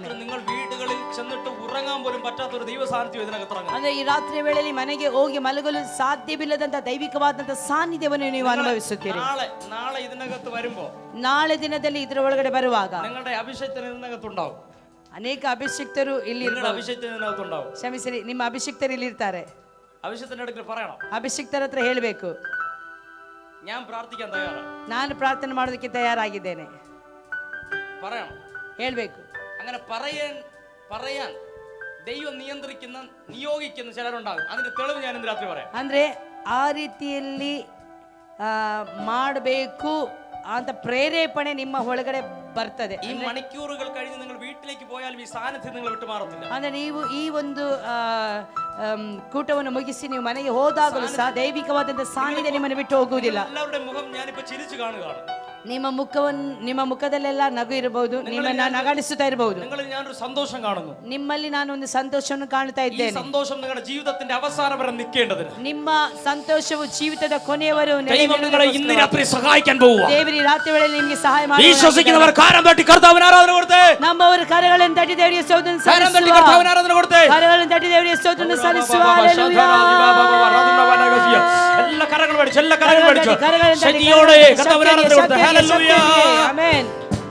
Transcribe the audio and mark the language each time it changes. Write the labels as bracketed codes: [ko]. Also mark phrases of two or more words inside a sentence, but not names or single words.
[ml] നിങ്ങൾ വീടുകളിൽ ചെന്നിട്ട് ഉറങ്ങാൻ പോലും പറ്റാത്ത ഒരു ദൈവ സാന്നിധ്യം ഇതിനകത്ത് ഇറങ്ങുന്നു. [kn] ಅಂದ್ರೆ ಈ ರಾತ್ರಿ ವೇಳೆಯಲ್ಲಿ ಮನೆಗೆ ಹೋಗಿ ಮಲಗಲು ಸಾಧ್ಯವಿಲ್ಲದಂತ ದೈವಿಕವಾದಂತಹ ಸಾನ್ನಿಧ್ಯವನ್ನು ನೀವು ಅನುಭವಿಸುತ್ತೀರಿ. [ml] നാളെ ഇതിനകത്ത് വരുമ്പോ, [kn] ನಾಳೆ ದಿನದಲ್ಲಿ ಇದರ ಒಳಗಡೆ ಬರುವಾಗ [ml] നിങ്ങളുടെ അഭിഷേകത്തിന് ഇതിനകത്ത് ഉണ്ടാവും. [kn] ಅನೇಕ ಅಭಿಷಿಕ್ತರು ಇಲ್ಲಿ [ml] നിങ്ങളുടെ അഭിഷേകത്തിന് ഇതിനകത്ത് ഉണ്ടാവും. [kn] ಕ್ಷಮಿಸಿರಿ, ನಿಮ್ಮ ಅಭಿಷಿಕ್ತರು ಇಲ್ಲಿ ಇರ್ತಾರೆ. [ml] അഭിഷേകത്തിന്റെ അടുക്കൽ പറയണം, [kn] ಅಭಿಷಿಕ್ತರ ಹತ್ರ ಹೇಳಬೇಕು, [ml] ഞാൻ പ്രാർത്ഥിക്കാൻ തയ്യാറാണ്. [kn] ನಾನು ಪ್ರಾರ್ಥನೆ ಮಾಡೋದಕ್ಕೆ ತಯಾರಾಗಿದ್ದೇನೆ. [ml] പറയണം, [kn] ಹೇಳ್ಬೇಕು. [ml] അങ്ങനെ പറയാൻ ദൈവം നിയോഗിക്കുന്ന ചിലരുണ്ടാകും. അതിന്റെ തെളിവ് ഞാൻ ഇന്ന് രാത്രി പറയാം. [kn] ಅಂದ್ರೆ ಆ ರೀತಿಯಲ್ಲಿ ಮಾಡಬೇಕು ಅಂತ ಪ್ರೇರೇಪಣೆ ನಿಮ್ಮ ಒಳಗಡೆ ಬರ್ತದೆ. [ml] ഈ മണിക്കൂറുകൾ കഴിഞ്ഞ് നിങ്ങൾ വീട്ടിലേക്ക് പോയാലും ഈ സാന്നിധ്യം നിങ്ങൾ വിട്ടുമാറത്തില്ല. [kn] ಅಂದ್ರೆ ನೀವು ಈ ಒಂದು ಕೂಟವನ್ನು ಮುಗಿಸಿ ನೀವು ಮನೆಗೆ ಹೋದಾಗಲೂ ಸಹ ದೈವಿಕವಾದಂತಹ ಸಾನ್ನಿಧ್ಯ ನಿಮ್ಮನ್ನು ಬಿಟ್ಟು ಹೋಗುವುದಿಲ್ಲ. [ml] എല്ലാവരുടെ മുഖം ഞാനിപ്പോ ചിരിച്ചു കാണുകയാണ്. [kn] ನಿಮ್ಮ ಮುಖದಲ್ಲೆಲ್ಲ ನಗು ಇರಬಹುದು, ನಿಮ್ಮನ್ನ ನಗಾಡಿಸುತ್ತಾ ಇರಬಹುದು. [ml] നിങ്ങളിൽ ഞാനൊരു സന്തോഷം കാണുന്നു. [kn] ನಿಮ್ಮಲ್ಲಿ ನಾನು ಒಂದು ಸಂತೋಷವನ್ನು ಕಾಣ್ತಾ [ml] ഈ [kn] ಇದ್ದೇನೆ. [ml] സന്തോഷം നിങ്ങളുടെ ജീവിതത്തിന്റെ അവസാനം വരെ നിൽക്കേണ്ടതിന് [kn] ನಿಮ್ಮ ಸಂತೋಷವು ಜೀವಿತದ ಕೊನೆಯವರೆಗೂ [ml] ദൈവം നിങ്ങളെ ഇന്ന് രാത്രി സഹായിക്കാൻ പോവുക. [kn] ದೇವರಿ ರಾತ್ರಿ ವೇಳೆಯಲ್ಲಿ ನಿಮಗೆ ಸಹಾಯ ಮಾಡಿ. [ml] വിശ്വസിക്കുന്നവർ കാരം തട്ടി കർത്താവിന് ആരാധന കൊടുത്തേ. [kn] ನಮ್ಮವರು ಕರಗಳನ್ನು ತಟ್ಟಿ ದೇವರಿಗೆ ಸ್ತೋತ್ರವನ್ನು [ml] കാരം തട്ടി [kn] ಸಲ್ಲಿಸುವ. [ml] കർത്താവിന് ആരാധന കൊടുത്തേ. [kn] ಕರಗಳನ್ನು ತಟ್ಟಿ ದೇವರಿಗೆ ಸ್ತೋತ್ರವನ್ನು ಸಲ್ಲಿಸುವ. ಹಲ್ಲೆಲೂಯಾ. [ml] എല്ലാ കരങ്ങളും അടിച്ചു, എല്ലാ കരങ്ങളും അടിച്ചു. ശക്തിയോടെ കർത്താവിന് ആരാധന കൊടുത്തേ. ഹല്ലേലൂയ. [kn] ಆಮೆನ್.